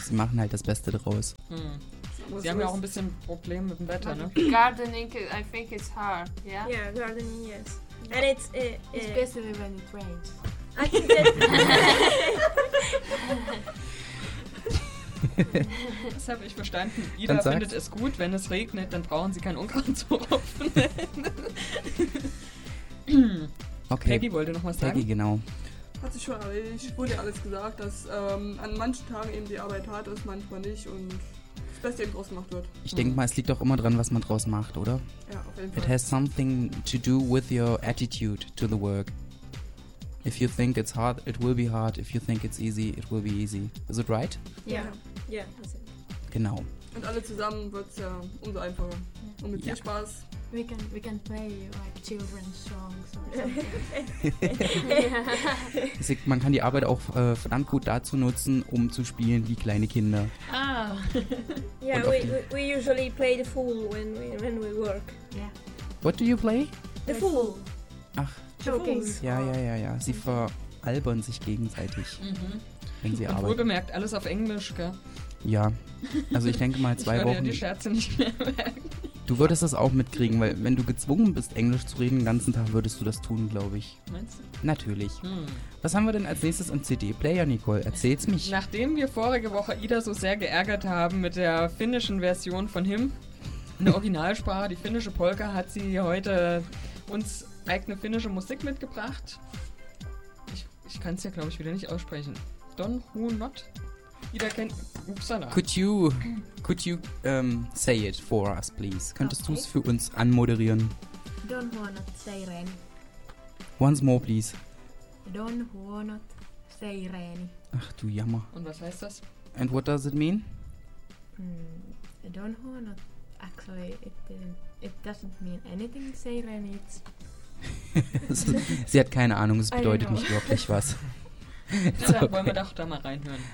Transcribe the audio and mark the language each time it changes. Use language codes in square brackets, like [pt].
[de] Sie machen halt das Beste draus. Hm. Sie haben ja auch ein bisschen Probleme mit dem Wetter, ne? [en] Gardening, I think it's hard, yeah? Yeah, gardening, yes. And it's... Especially when it rains. [de] Das habe ich verstanden. Ida findet es gut, wenn es regnet, dann brauchen sie kein Unkraut zu rupfen. [en] Okay. [de] Peggy wollte noch was sagen. Peggy, genau. Hat sich schon erledigt. Wurde alles gesagt, dass an manchen Tagen eben die Arbeit hart ist, manchmal nicht und das Beste eben draus gemacht wird. Ich denke mal, es liegt auch immer dran, was man draus macht, oder? Ja, auf jeden Fall. [en] It has something to do with your attitude to the work. If you think it's hard, it will be hard. If you think it's easy, it will be easy. Is it right? Yeah. [de] Genau. Und alle zusammen wird's ja umso einfacher. Yeah. Und mit viel Spaß. [en] We can play like children's songs or something. Yeah. [de] Man kann die Arbeit auch verdammt gut dazu nutzen, um zu spielen wie kleine Kinder. Ah. [en] Yeah, we usually play the fool when we work. Yeah. What do you play? The fool. Ach. Jokings. [de] Ja. Sie veralbern sich gegenseitig, wenn sie und arbeiten. Wohlgemerkt, alles auf Englisch, gell? Ja. Also ich denke mal zwei ich Wochen. Ich kann ja die Scherze nicht mehr merken. Du würdest das auch mitkriegen, weil wenn du gezwungen bist, Englisch zu reden, den ganzen Tag würdest du das tun, glaube ich. Meinst du? Natürlich. Hm. Was haben wir denn als nächstes im CD-Player, Nicole? Erzähl's mich. Nachdem wir vorige Woche Ida so sehr geärgert haben mit der finnischen Version von Him, eine Originalsprache, die finnische Polka, hat sie heute uns eigene finnische Musik mitgebracht. Ich kann es ja, glaube ich, wieder nicht aussprechen. Don Huonot? Jeder kennt... Upsala. [en] Could you say it for us, please? [de] Könntest du es für uns anmoderieren? [fi] Don Huonot Seireni. [en] Once more, please. [fi] Don Huonot Seireni. [de] Ach, du Jammer. Und was heißt das? [en] And what does it mean? [fi] Don Huonot... [en] Actually, it doesn't mean anything, Seireni. [de] Sie hat keine Ahnung, es bedeutet nicht wirklich was. Deshalb wollen wir doch da mal reinhören.